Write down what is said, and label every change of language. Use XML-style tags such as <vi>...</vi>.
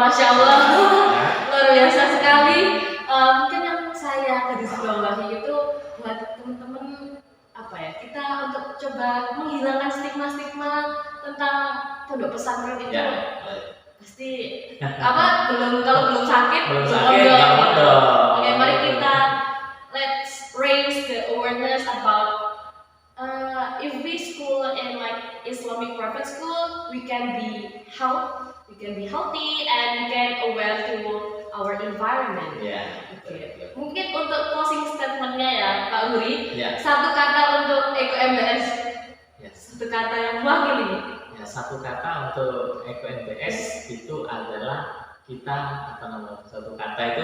<id>Masya Allah, ya. Luar biasa sekali. Mungkin yang saya garisbawahi itu buat teman-teman kita untuk coba menghilangkan stigma-stigma tentang pondok pesantren itu. Pasti kalau belum sakit nggak mondok.</id> <en>Oke,</en> <id>mari kita</id> <en>let's raise the awareness about if we school in like Islamic private school, we can be healthy and we can aware to our environment. Okay.</en> <id>Mungkin untuk closing statementnya ya Pak Uri, satu kata untuk Eko MBS, satu kata yang mewakili. Ya, satu kata untuk Eko MBS itu adalah kita satu kata itu</id>